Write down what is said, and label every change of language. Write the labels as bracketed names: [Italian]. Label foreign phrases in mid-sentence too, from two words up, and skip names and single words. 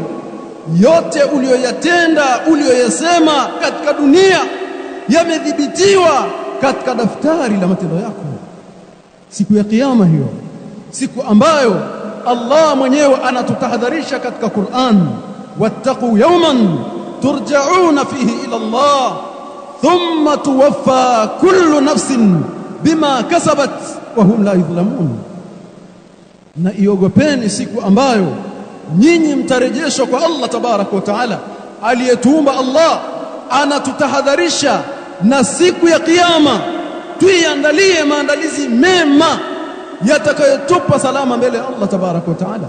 [Swahili] Yote ulioyatenda, ulioyasema katika dunia yamedhibitiwa katika daftari la matendo yako. Siku ya kiyama hiyo, siku ambayo Allah mwenyewe anatutahadharisha katika Qur'an, [Arabic] وَاتَّقُوا يَوْمًا تُرْجَعُونَ فِيهِ إِلَى اللَّهِ ثُمَّ تُوَفَّىٰ كُلُّ نَفْسٍ بِمَا كَسَبَتْ وَهُمْ لَا يُظْلَمُونَ. [Swahili] Na iogopeni siku ambayo nyinyi mtarejeshwa kwa Allah [Arabic] تبارك وتعالى. [Swahili] Aliyetuumba Allah anatutahadharisha na siku ya kiyama, tuiandalie maandalizi mema yatakayotupa salama mbele ya Allah [Arabic] تبارك وتعالى.